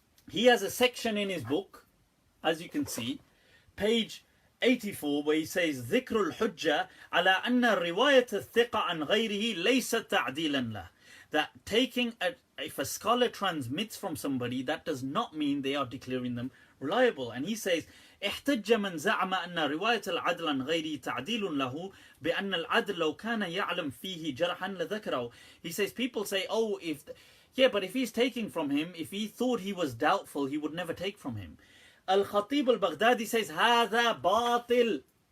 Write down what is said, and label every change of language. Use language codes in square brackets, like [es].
[en] He has a section in his book, as you can see, page 84, where he says, [ar] ذكر الحجة على أن رواية الثقة عن غيره ليست تعديلا له. [en] That if a scholar transmits from somebody, that does not mean they are declaring them reliable. And he says, [ar] احتج من زعم أن رواية العدل عن غيره تعديل له بأن العدل لو كان يعلم فيه جرحا لذكره. [en] He says, people say, oh, but if he's taking from him, if he thought he was doubtful, he would never take from him. Al-Khatib al-Baghdadi says, [ar] هذا باطل.